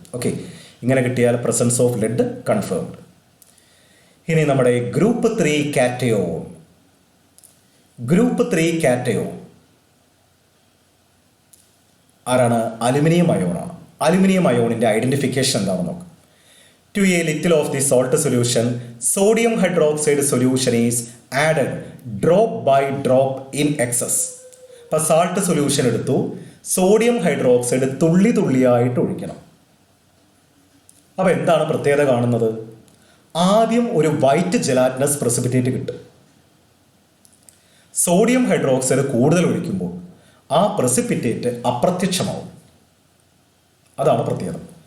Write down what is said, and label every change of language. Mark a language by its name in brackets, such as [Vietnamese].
[Malayalam] Okay, ഇങ്ങനെ കിട്ടിയാൽ [English] Presence of lead confirmed. [Malayalam] ഇനി നമ്മുടെ ഗ്രൂപ്പ് 3 കാറ്റയോൺ. ഗ്രൂപ്പ് 3 കാറ്റയോൺ ആരാണ്? അലുമിനിയം അയോണാണ്. അലുമിനിയം അയോണിൻ്റെ ഐഡൻറ്റിഫിക്കേഷൻ എന്താണെന്ന് നോക്കാം. [English] To a little of the salt solution, sodium hydroxide solution is added drop by drop in excess. [Malayalam] അപ്പോൾ salt solution എടുത്തു, sodium hydroxide തുള്ളി തുള്ളിയായിട്ട് ഒഴിക്കണം. അപ്പോൾ എന്താണ് പ്രത്യേകത കാണുന്നത്? ആദ്യം ഒരു വൈറ്റ് ജെലാറ്റിനസ് പ്രസിപ്പിറ്റേറ്റ് കിട്ടും. സോഡിയം ഹൈഡ്രോക്സൈഡ് കൂടുതൽ ഒഴിക്കുമ്പോൾ ആ പ്രസിപ്പിറ്റേറ്റ് അപ്രത്യക്ഷമാവും. അതാണ് പ്രത്യേകത.